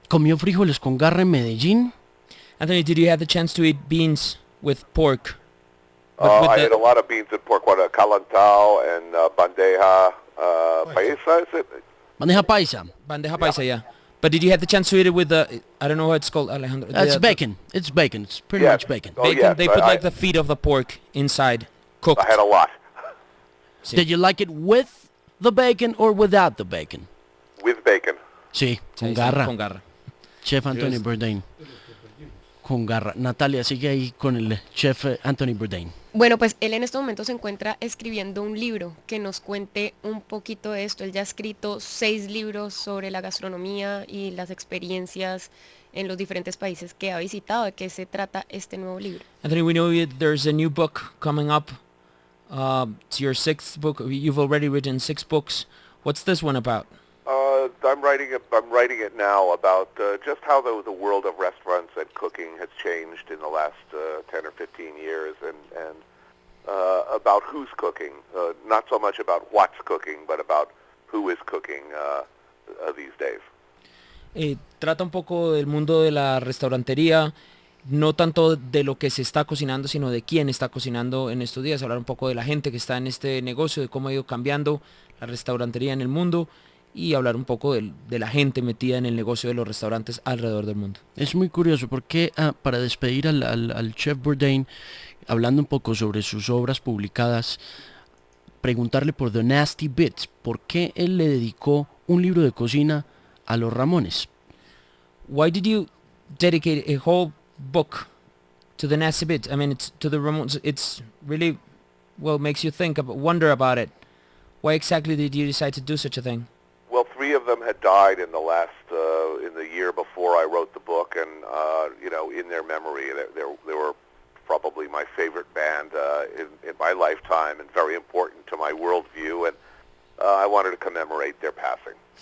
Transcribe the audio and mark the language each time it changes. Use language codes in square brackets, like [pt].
[es] ¿Comió frijoles con garra en Medellín? [en] Anthony, did you have the chance to eat beans with pork? I had a lot of beans and pork, calentao and bandeja paisa, is it? Bandeja paisa. Bandeja paisa, yeah. But did you have the chance to eat it with the, I don't know what it's called, Alejandro. It's bacon. It's bacon. It's pretty much bacon. Oh, Bacon, yes, they put like the feet of the pork inside, cooked. I had a lot. [es] Sí. [en] Did you like it with the bacon or without the bacon? With bacon. [es] Sí, con Sí, garra. con garra. Chef Anthony Bourdain. Con garra. Natalia, sigue ahí con el chef Anthony Bourdain. Bueno, pues él en este momento se encuentra escribiendo un libro que nos cuente un poquito de esto. Él ya ha escrito 6 libros sobre la gastronomía y las experiencias en los diferentes países que ha visitado. ¿De qué se trata este nuevo libro? [en] Anthony, we know there's a new book coming up. It's your 6th book. You've already written 6 books. What's this one about? I'm writing it now about just how the world of restaurants and cooking has changed in the last 10 or 15 years, and about who's cooking. Not so much about what's cooking, but about who is cooking these days. [es] Trata un poco del mundo de la restaurantería, no tanto de lo que se está cocinando, sino de quién está cocinando en estos días. Hablar un poco de la gente que está en este negocio, de cómo ha ido cambiando la restaurantería en el mundo, y hablar un poco de la gente metida en el negocio de los restaurantes alrededor del mundo. Es muy curioso porque para despedir al chef Bourdain, hablando un poco sobre sus obras publicadas, preguntarle por The Nasty Bits, ¿por qué él le dedicó un libro de cocina a los Ramones? [en] Why did you dedicate a whole book to the Nasty Bits? I mean, it's to the Ramones. It's really, well, makes you think, wonder about it. Why exactly did you decide to do such a thing? Well, 3 of them had died in the year before I wrote the book, and in their memory, they were probably my favorite band in my lifetime, and very important to my worldview, and I wanted to commemorate their passing.